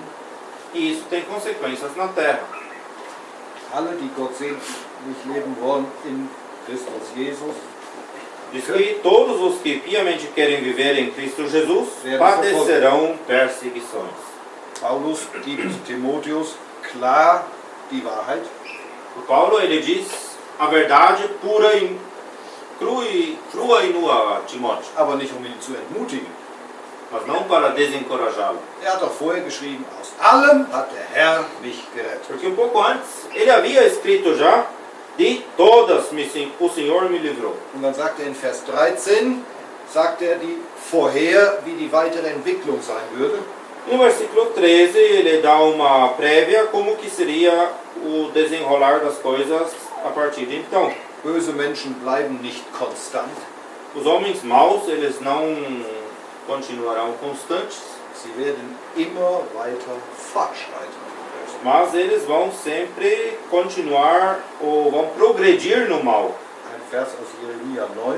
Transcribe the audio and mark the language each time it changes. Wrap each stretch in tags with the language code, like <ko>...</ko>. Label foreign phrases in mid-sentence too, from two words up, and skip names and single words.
<pt>E isso tem consequências na terra.</pt> <de>Alle, die gottselig leben wollen in Christus Jesus,</de> <pt>Diz que todos os que piamente querem viver em Cristo Jesus padecerão perseguições.</pt> <de>Paulus gibt Timotheus klar die Wahrheit.</de> <pt>O Paulo ele diz a verdade pura e crua e nua a Timóteo,</pt> <de>Aber nicht um ihn zu entmutigen.</de> <pt>mas não para desencorajá-lo.</pt> <de>Er hat doch vorher geschrieben, aus allem hat der Herr mich gerettet.</de> <pt>Porque um pouco antes ele havia escrito já, de todas o Senhor me livrou.</pt> <de>Und dann sagt er in Vers 13, sagt er vorher, wie die weitere Entwicklung sein würde.</de> <pt>No versículo 13 ele dá uma prévia como que seria o desenrolar das coisas a partir de então.</pt> <de>Böse Menschen bleiben nicht konstant.</de> <pt>Os homens maus, eles não continuarão constantes,</pt> <de>Sie werden immer weiter fortschreiten.</de> <pt>mas eles vão sempre continuar ou vão progredir no mal.</pt> <de>Ein Vers aus Jeremia 9.</de>